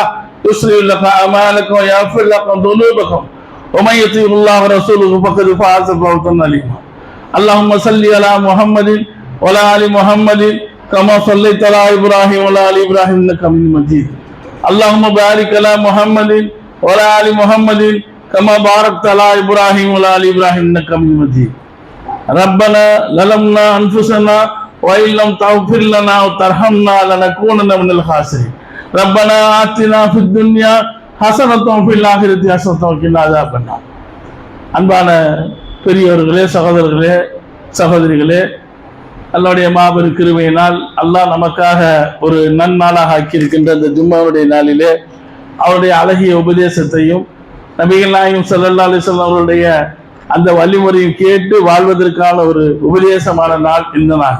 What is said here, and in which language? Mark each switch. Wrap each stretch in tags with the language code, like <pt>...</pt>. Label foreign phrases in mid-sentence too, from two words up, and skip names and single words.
<ar>يصلح لكم أعمالكم ويغفر لكم ذنوبكم ومن يطع الله ورسوله فقد فاز فوزا عظيما اللهم صل على محمد وعلى ال محمد كما صليت على ابراهيم وعلى ال ابراهيم انك حميد مجيد اللهم بارك على محمد وعلى ال محمد كما باركت على ابراهيم وعلى ال ابراهيم انك حميد مجيد ربنا ظلمنا انفسنا وان لم تغفر لنا وترحمنا لنكونن من الخاسرين ربنا آتنا في الدنيا حسنة في الآخرة حسنة وقنا عذاب النار.</ar> <ta>அன்பான பெரியவர்களே, சகோதரர்களே, சகோதரிகளே, அல்லாஹ்வுடைய மாபெரும் கிருபையினால் அல்லாஹ் நமக்காக ஒரு நன்னாளாக ஆக்கியிருக்கின்ற இந்த ஜும்மாவுடைய நாளிலே அவருடைய அழகிய உபதேசத்தையும் நபிகள் நாயகம்</ta> <ar>صلى الله عليه وسلم</ar> <ta>அவருடைய அந்த வழிமுறையும் கேட்டு வாழ்வதற்கான ஒரு உபதேசமான நாள் இந்த நாள்.</ta>